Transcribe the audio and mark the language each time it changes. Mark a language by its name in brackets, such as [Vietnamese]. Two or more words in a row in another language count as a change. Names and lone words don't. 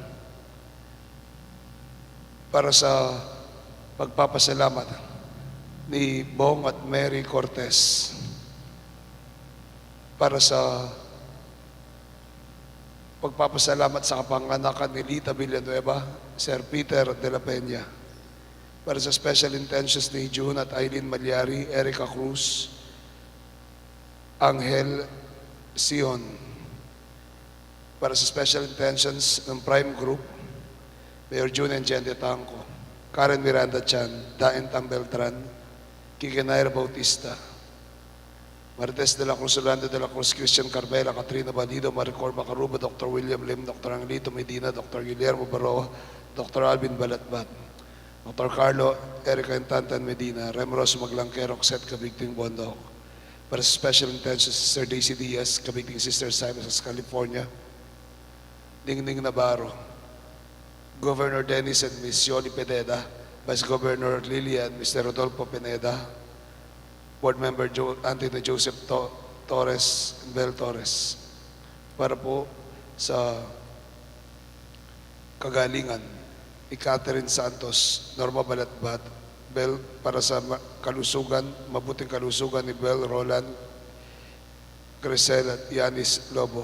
[Filipino] Para sa pagpapasalamat ni Bong at Mary Cortez. Para sa pagpapasalamat sa kapanganakan ni Lita Villanueva, Sir Peter de la Peña. Para sa [English] special intentions [Filipino] ni June at Eileen Malyari, Erica Cruz, Angel Sion. Para sa [English] special intentions [Filipino] ng Prime Group, Mayor June and Jen de Tanco, Karen Miranda Chan, Daen Tam Beltran, Kike Nair Bautista, Martes de la Cruz, Orlando de la Cruz, Christian Carmela, Katrina Balido, Maricor Macaruba, Dr. William Lim, Dr. Angelito Medina, Dr. Guillermo Baroa, Dr. Alvin Balatbat, Dr. Carlo Erica Intantan Medina, Remros Maglangkero, Roxette Kabigting Bondok. Para sa [English] special intentions, [Filipino] Sister Daisy Diaz, Kabigting Sister Simon sa California, Ningning Navarro, Governor Dennis and Miss Yoli Pineda, Vice Governor Lilian, Mr. Rodolfo Pineda, Board Member Anthony Joseph Torres and Bel Torres. Para po sa kagalingan ni Catherine Santos, Norma Balatbat, Bel, para sa kalusugan, mabuting kalusugan ni Bel Roland, Grisel at Yanis Lobo.